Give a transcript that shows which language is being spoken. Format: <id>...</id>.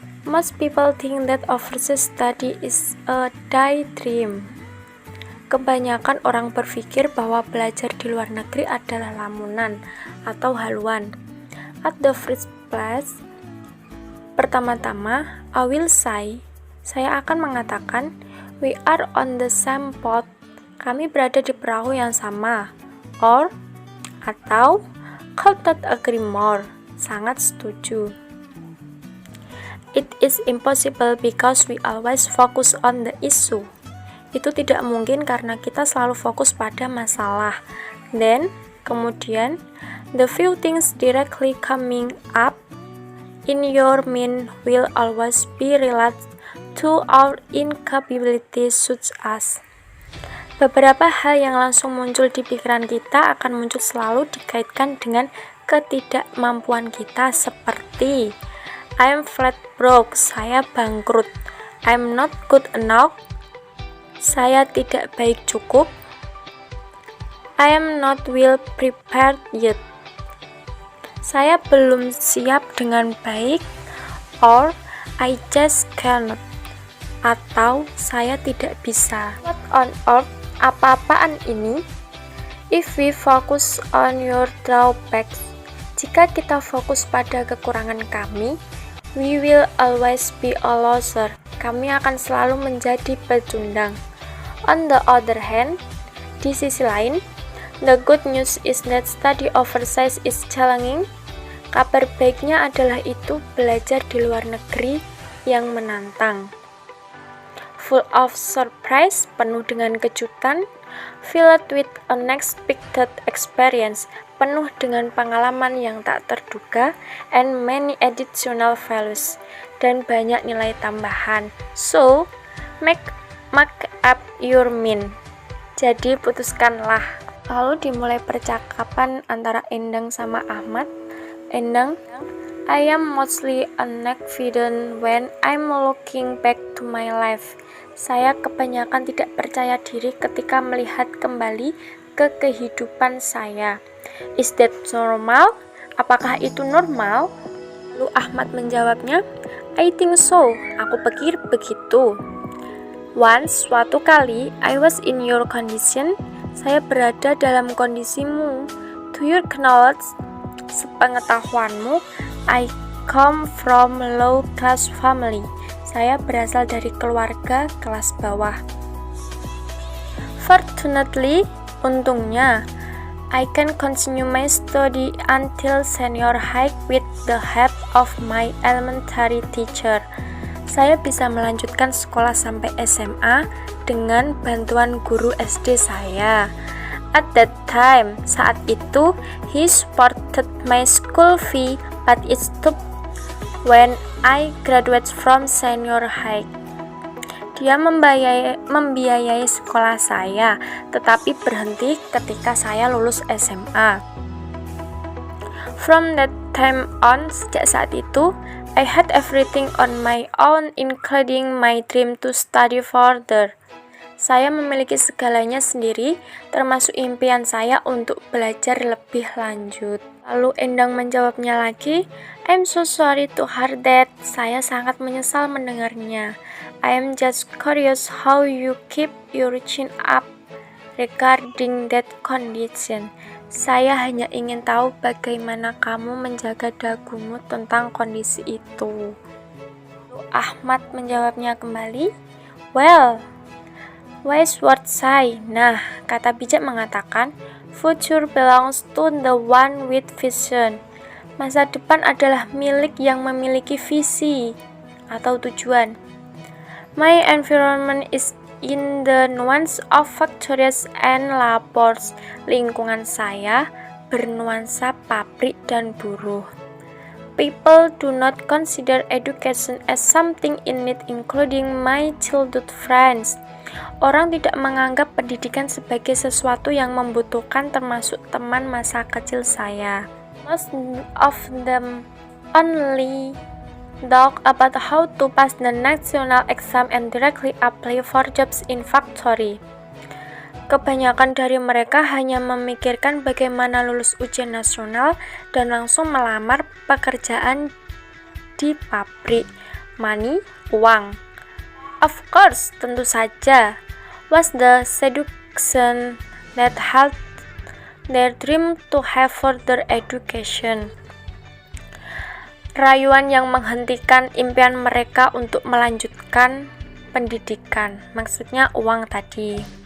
<en>Most people think that overseas study is a daydream.</en> <id>Kebanyakan orang berpikir bahwa belajar di luar negeri adalah lamunan atau haluan.</id> <en>At the first place,</en> <id>pertama-tama,</id> <en>I will say,</en> <id>saya akan mengatakan,</id> <en>we are on the same boat.</en> <id>Kami berada di perahu yang sama.</id> <en>Or,</en> <id>atau,</id> <en>could not agree more.</en> <id>Sangat setuju.</id> <en>It is impossible because we always focus on the issue.</en> <id>Itu tidak mungkin karena kita selalu fokus pada masalah.</id> <en>Then,</en> <id>kemudian,</id> <en>the few things directly coming up in your mind will always be related to our incapabilities such as.</en> <id>Beberapa hal yang langsung muncul di pikiran kita akan muncul selalu dikaitkan dengan ketidakmampuan kita seperti</id> <en>I'm flat broke,</en> <id>saya bangkrut.</id> <en>I'm not good enough,</en> <id>saya tidak baik cukup.</id> <en>I am not well prepared yet,</en> <id>saya belum siap dengan baik.</id> <en>Or I just cannot,</en> <id>atau saya tidak bisa.</id> <en>What on earth,</en> <id>apa-apaan ini?</id> <en>If we focus on your drawbacks,</en> <id>jika kita fokus pada kekurangan kami,</id> <en>we will always be a loser.</en> <id>Kami akan selalu menjadi pecundang.</id> <en>On the other hand,</en> <id>di sisi lain,</id> <en>the good news is that study overseas is challenging.</en> <id>Kabar baiknya adalah itu belajar di luar negeri yang menantang.</id> <en>Full of surprise,</en> <id>penuh dengan kejutan.</id> <en>Filled with unexpected experience,</en> <id>penuh dengan pengalaman yang tak terduga,</id> <en>and many additional values,</en> <id>dan banyak nilai tambahan.</id> <en>So, make up your mind.</en> <id>Jadi putuskanlah. Lalu dimulai percakapan antara Endang sama Ahmad.</id> <en>Endang, I am mostly unconfident when I'm looking back to my life.</en> <id>Saya kebanyakan tidak percaya diri ketika melihat kembali ke kehidupan saya.</id> <en>Is that normal?</en> <id>Apakah itu normal? Lalu Ahmad menjawabnya,</id> <en>I think so.</en> <id>Aku pikir begitu.</id> <en>Once,</en> <id>suatu kali,</id> <en>I was in your condition.</en> <id>Saya berada dalam kondisimu.</id> <en>To your knowledge,</en> <id>sepengetahuanmu,</id> <en>I come from low class family.</en> <id>Saya berasal dari keluarga kelas bawah.</id> <en>Fortunately,</en> <id>untungnya,</id> <en>I can continue my study until senior high with the help of my elementary teacher.</en> <id>Saya bisa melanjutkan sekolah sampai SMA dengan bantuan guru SD saya.</id> <en>At that time,</en> <id>saat itu,</id> <en>he supported my school fee, but it stopped when I graduate from senior high.</en> <id>Dia membiayai sekolah saya, tetapi berhenti ketika saya lulus SMA.</id> <en>From that time on,</en> <id>sejak saat itu,</id> <en>I had everything on my own, including my dream to study further.</en> <id>Saya memiliki segalanya sendiri, termasuk impian saya untuk belajar lebih lanjut. Lalu Endang menjawabnya lagi,</id> <en>I'm so sorry to hear that.</en> <id>Saya sangat menyesal mendengarnya.</id> <en>I am just curious how you keep your chin up regarding that condition.</en> <id>Saya hanya ingin tahu bagaimana kamu menjaga dagumu tentang kondisi itu. Lalu Ahmad menjawabnya kembali,</id> <en>well, wise words say.</en> <id>Nah, kata bijak mengatakan,</id> <en>future belongs to the one with vision.</en> <id>Masa depan adalah milik yang memiliki visi atau tujuan.</id> <en>My environment is in the nuance of factories and labors.</en> <id>Lingkungan saya bernuansa pabrik dan buruh.</id> <en>People do not consider education as something in need, including my childhood friends.</en> <id>Orang tidak menganggap pendidikan sebagai sesuatu yang membutuhkan, termasuk teman masa kecil saya.</id> <en>Most of them only talk about how to pass the national exam and directly apply for jobs in factory.</en> <id>Kebanyakan dari mereka hanya memikirkan bagaimana lulus ujian nasional dan langsung melamar pekerjaan di pabrik.</id> <en>Money,</en> <id>uang.</id> <en>Of course,</en> <id>tentu saja,</id> <en>was the seduction that helped their dream to have further education.</en> <id>Rayuan yang menghentikan impian mereka untuk melanjutkan pendidikan, maksudnya uang tadi.</id>